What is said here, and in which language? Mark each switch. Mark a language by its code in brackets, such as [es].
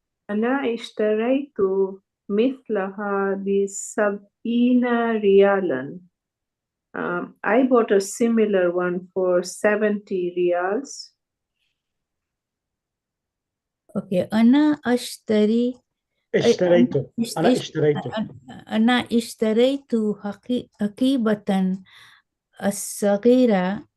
[ar] أنا اشتريت مثلها ب70 ريالا. [en] I bought a similar one for 70 riyals. Okay, [ar] أنا أشتري اشتريته. أنا اشتريته. أنا اشتريت حقيبة الصغيرة